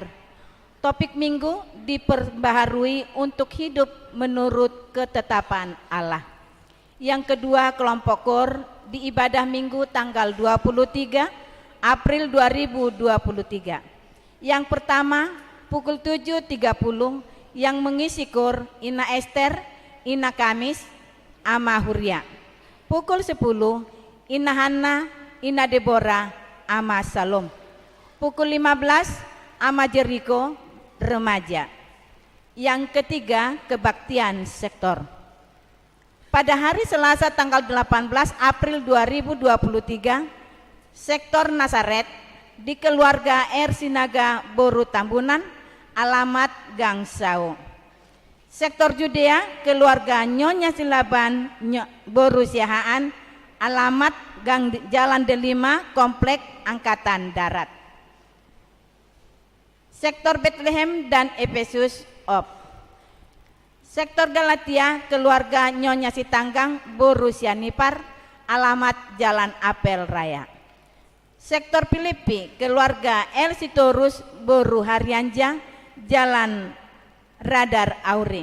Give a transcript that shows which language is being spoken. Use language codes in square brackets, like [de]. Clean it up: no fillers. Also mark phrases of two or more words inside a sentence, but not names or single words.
[id] Topik Minggu diperbaharui untuk hidup menurut ketetapan Allah. Yang kedua, kelompok KOR di ibadah Minggu tanggal 23 April 2023. Yang pertama, pukul 7.30 yang mengisi KOR Ina Esther, Ina Kamis, Ama Huria. Pukul 10, Ina Hana, Ina Deborah, Ama Salom. Pukul 15, Ama Jericho, remaja. Yang ketiga, kebaktian sektor. Pada hari Selasa tanggal 18 April 2023, sektor Nazaret di keluarga R. Sinaga Boru Tambunan, alamat Gang Sao. Sektor Judea, keluarga Nyonya Silaban Boru Siahaan, alamat Gang Jalan D5, Komplek Angkatan Darat. Sektor Bethlehem dan Efesus Op. Sektor Galatia, keluarga Nyonya Sitanggang Boru Sianipar, alamat Jalan Apel Raya. Sektor Filipi, keluarga El Sitorus Boru Haryanja, Jalan Radar Auri.